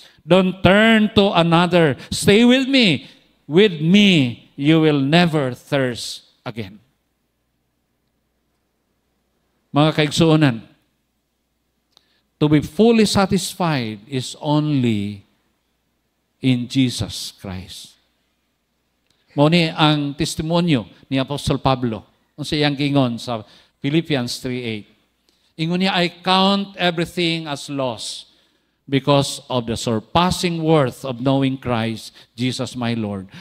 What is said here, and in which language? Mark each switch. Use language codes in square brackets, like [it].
[en] Don't turn to another. Stay with me. With me, you will never thirst again. [ceb] Mga kaigsuonan, [en] to be fully satisfied is only in Jesus Christ. [ceb] Mao ni ang testimonyo ni Apostol Pablo. Unsa iyang gingon sa Philippians 3:8. Ingon niya, [en] I count everything as loss because of the surpassing worth of knowing Christ Jesus my Lord.